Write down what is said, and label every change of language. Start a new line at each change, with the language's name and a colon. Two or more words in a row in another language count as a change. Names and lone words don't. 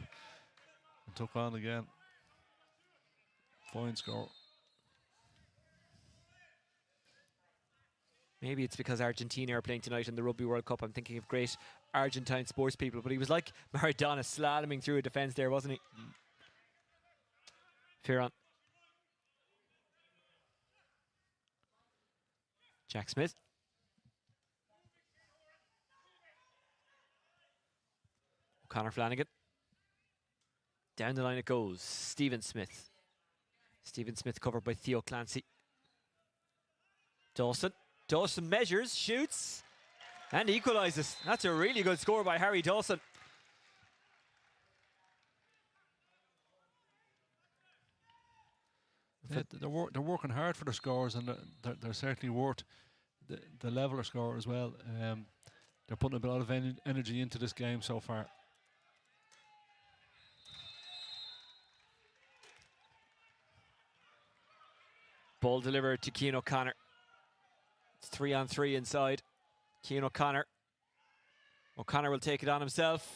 English: And took on again. Fine score. Maybe it's because Argentina are playing tonight in the Rugby World Cup. I'm thinking of great Argentine sports people, but he was like Maradona slaloming through a defence there, wasn't he? Fearon. Jack Smith. O'Connor Flanagan. Down the line it goes. Stephen Smith. Stephen Smith covered by Theo Clancy. Dawson. Dawson measures, shoots, and equalises. That's a really good score by Harry Dawson. Yeah, they're working hard for their scores, and they're certainly worth the leveler score as well. They're putting a lot of energy into this game so far. Ball delivered to Cian O'Connor. It's 3-on-3 inside. Cian O'Connor. O'Connor will take it on himself.